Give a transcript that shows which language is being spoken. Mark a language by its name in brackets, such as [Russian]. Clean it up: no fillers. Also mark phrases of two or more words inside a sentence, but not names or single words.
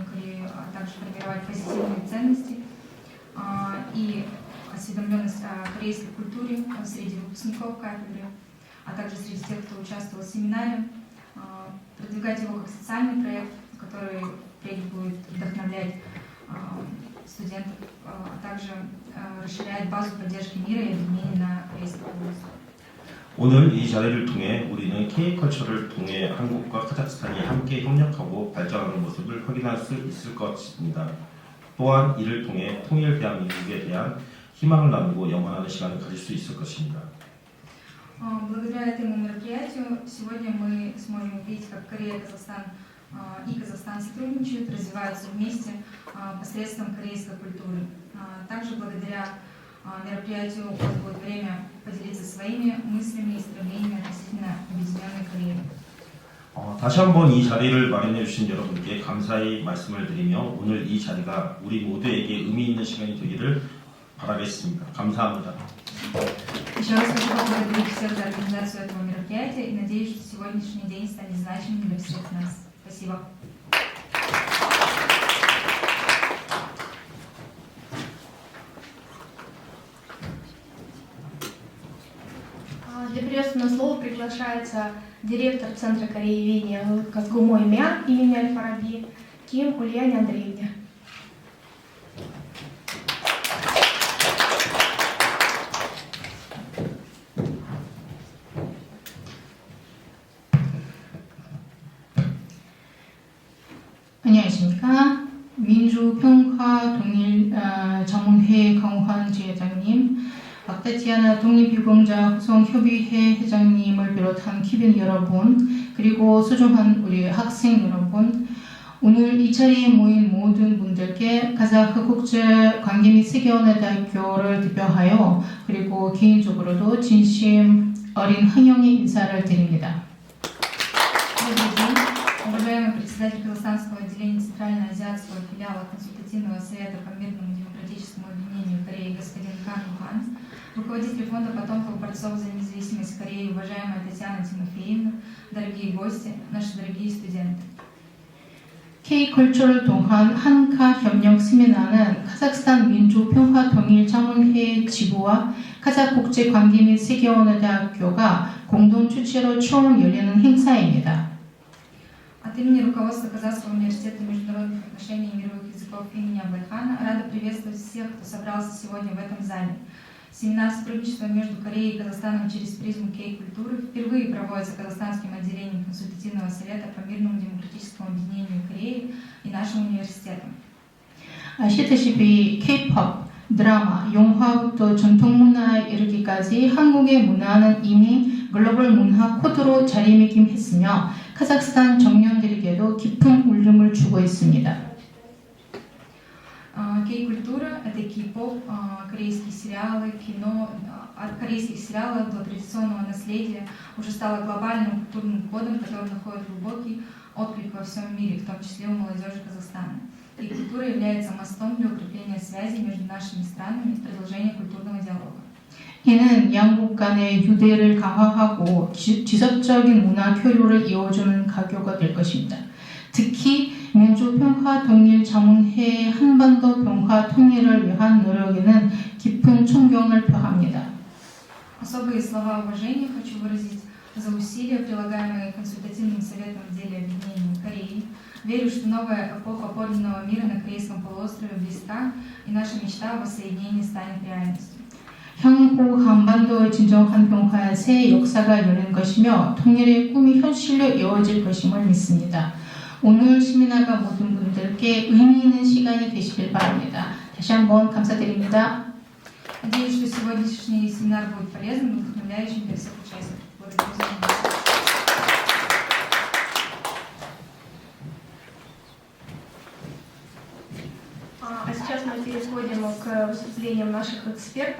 [Russian] Корею, а также формировать позитивные ценности и осведомленность о корейской культуре среди выпускников кафедры, а также среди тех, кто участвовал в семинаре, продвигать его как социальный проект, который впредь будет вдохновлять студентов, а также расширяет базу поддержки мира и объединения на корейской области. [Korean] 오늘 이 자리를 통해 우리는 K컬처를 통해 한국과 카자흐스탄이 함께 협력하고 발전하는 모습을 확인할 수 있을 것입니다. 또한 이를 통해 통일 대한민국에 대한 희망을 나누고 영원하는 시간을 가질 수 있을 것입니다. [Russian] Благодаря этому мероприятию сегодня мы сможем увидеть, как Корея и Казахстан сотрудничают, развиваются вместе посредством корейской культуры. Также благодаря мероприятию у вас будет время поделиться своими мыслями и стремлениями относительно Объединенной Кореи. [Korean] 다시 한번 이 자리를 마련해 주신 여러분께 감사의 말씀을 드리며 오늘 이 자리가 우리 모두에게 의미 있는 시간이 되기를 바라겠습니다. 감사합니다. [Russian] Еще раз хочу поблагодарить всех за организацию этого мероприятия и надеюсь, что сегодняшний день станет значимым для всех нас. Спасибо. Для приветственного слова приглашается директор Центра корееведения Казгумой МЯ имени Аль-Фараби Ким Ульяне Андреевне. [Korean] 안녕하십니까. 민주평화통일자문회 강환 지회장님, 박다티아나 독립유공자 후성협의회 회장님을 비롯한 귀빈 여러분, 그리고 소중한 우리 학생 여러분, 오늘 이 자리에 모인 모든 분들께 카자흐 국제관계 및 세계언어대학교를 대표하여 그리고 개인적으로도 진심 어린 환영의 인사를 드립니다. [Russian] Добрый день, уважаемый председатель Казахстанского отделения Центральноазиатского филиала Консультативного совета по мирному демократическому объединению Кореи господин Кан Ухан, руководитель фонда потомков борцов за независимость Кореи, уважаемая Татьяна Тимофеевна, дорогие гости, наши дорогие студенты. [Korean] K-컬처를 통한 한카 협력 세미나는 카자흐스탄 민주평화통일자문회 지부와 카자흐 국제관계 및 세계언어대학교가 공동 주최로 처음 열리는 행사입니다. [Russian] От имени руководства Казахского университета международных отношений и мировых языков имени Абылхана рада приветствовать всех, кто собрался сегодня в этом зале. Семинар сотрудничества между Кореей и Казахстаном через призму кей-культуры впервые проводится Казахстанским отделением Консультативного совета по мирному демократическому объединению Кореи и нашим университетом. [Korean] 아시다시피 K-pop, 드라마, 영화부터 전통문화에 이르기까지 한국의 문화는 이미 글로벌 문화 코드로 자리매김했으며 카자흐스탄 청년들에게도 깊은 울림을 주고 있습니다. [Russian] Кей-культура – это кей-поп, корейские сериалы, кино. От корейских сериалов до традиционного наследия уже стало глобальным культурным кодом, который находит глубокий отклик во всем мире, в том числе у молодежи Казахстана. Кей-культура является мостом для укрепления связи между нашими странами и продолжения культурного диалога. [Korean] 이는 양국 간의 유대를 강화하고 지속적인 문화 교류를 이어주는 가교가 될 것입니다. 특히 민주평화통일자문회의 한반도 평화 통일을 위한 노력에는 깊은 존경을 표합니다. [Russian] Особые слова уважения хочу выразить за усилия, прилагаемые Консультативным советом в деле объединения Кореи. Верю, что новая эпоха подлинного мира на Корейском полуострове близка, и наша мечта о воссоединении станет реальностью. [Korean] 향후 한반도의 진정한 평화의 새 역사가 열린 것이며 통일의 꿈이 현실로 이어질 것임을 믿습니다. 오늘 세미나가 모든 분들께 의미 있는 시간이 되시길 바랍니다. 다시 한번 감사드립니다. [Russian] Надеюсь, что сегодняшний семинар будет полезным и вдохновляющим для всех участников. Благодарю за внимание. А сейчас мы переходим к выступлениям наших экспертов.